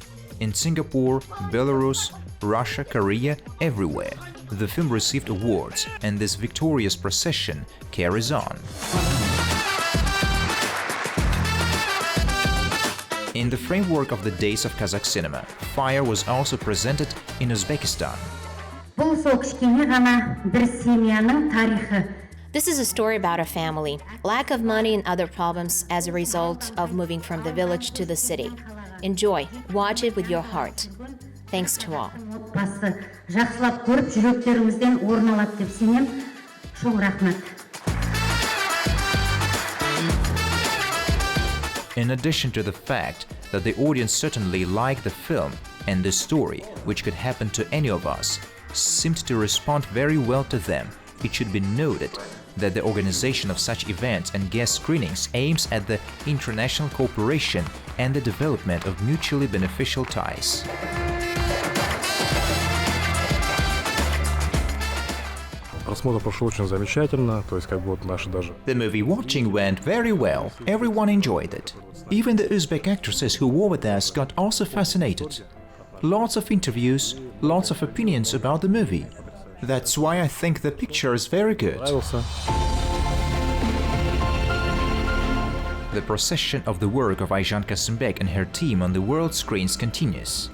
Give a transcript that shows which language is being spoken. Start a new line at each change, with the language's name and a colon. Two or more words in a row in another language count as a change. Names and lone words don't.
English: In Singapore, Belarus, Russia, Korea, everywhere, the film received awards, and this victorious procession carries on. In the framework of the Days of Kazakh cinema, Fire was also presented in Uzbekistan.
Kazakh: Бұл сол кішкене ғана бір семьяның тарихы.
English: This is a story about a family, lack of money and other problems as a result of moving from the village to the city. Enjoy, watch it with your heart. Thanks to all.
Kazakh: Басты жақсылап көріп жүректеріңізден орын алады деп сенем. Шоң рахмет.
English: In addition to the fact that the audience certainly liked the film and the story, which could happen to any of us, seemed to respond very well to them, it should be noted that the organization of such events and guest screenings aims at the international cooperation and the development of mutually beneficial ties.
Russian: Просмотр прошел очень замечательно, то есть как бы вот наши даже.
English: The movie watching went very well. Everyone enjoyed it. Even the Uzbek actresses who were with us got also fascinated. Lots of interviews, lots of opinions about the movie. That's why I think the picture is very good. The procession of the work of Ayjan Kassimbek and her team on the world screens continues.